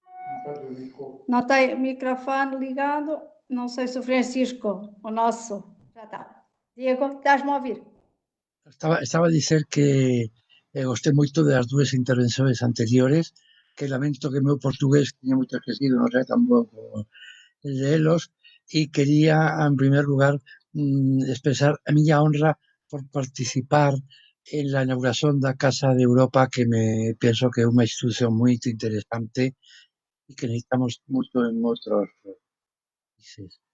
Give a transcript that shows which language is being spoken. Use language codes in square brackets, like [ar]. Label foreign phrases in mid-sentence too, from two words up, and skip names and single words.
[fr] Pas de micro. [pt] Não tem microfone ligado. Não sei se o Francisco, o nosso, já está. Diego, estás-me a ouvir? [gl] Estaba a dizer que gostei moito das dúas [pt] intervenções anteriores, [gl] que lamento que o meu portugués tiña moito esquecido, non sei tampouco lelos, e quería, en [es] primer lugar, [gl] expresar a miña honra por participar en [es] la inauguración [gl] da Casa de Europa, que me penso que é unha institución moito interesante e que necesitamos moito en outros países.